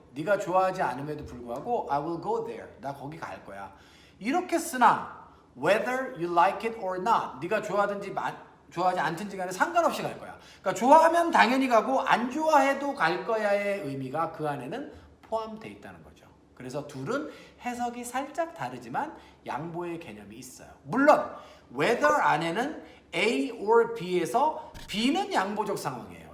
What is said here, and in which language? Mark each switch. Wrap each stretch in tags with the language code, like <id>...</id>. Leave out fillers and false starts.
<ko>네가 좋아하지 않음에도 불구하고</ko> <en>I will go there.</en> <ko>나 거기 갈 거야. 이렇게 쓰나</ko> <en>whether you like it or not.</en> <ko>네가 좋아하든지 좋아하지 않든지 간에 상관없이 갈 거야. 그러니까 좋아하면 당연히 가고 안 좋아해도 갈 거야의 의미가 그 안에는 포함되어 있다는 거죠. 그래서 둘은 해석이 살짝 다르지만 양보의 개념이 있어요. 물론 whether 안에는 A or B에서 B는 양보적 상황이에요.</ko>